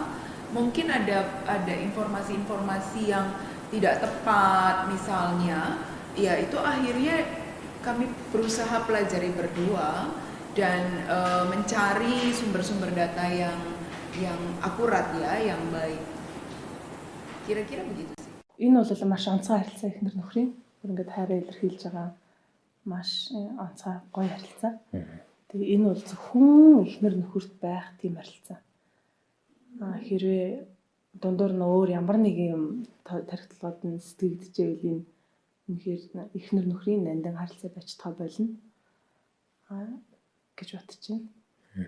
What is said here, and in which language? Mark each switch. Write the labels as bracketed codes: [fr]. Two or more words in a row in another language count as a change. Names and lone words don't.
[id] Mungkin ada informasi-informasi yang tidak tepat misalnya, ya itu akhirnya kami berusaha pelajari berdua dan mencari sumber-sumber data yang akurat ya, yang baik. Kira-kira begitu sih. [mn] Энэ бол маш онцгой харилцаа эхнэр нөхрийн бүр ингээд хайраа илэрхийлж байгаа маш онцгой гоё харилцаа. Тэгээ энэ бол зөвхөн эхнэр нөхөрт байх тийм харилцаа. Хэрвээ дундуур нь өөр ямар нэг юм тархитлагууд нь сэтгэгдэжээвэл энэ үнэхээр эхнэр нөхрийн нандин харилцаа байж тоо болно гэж бодож байна.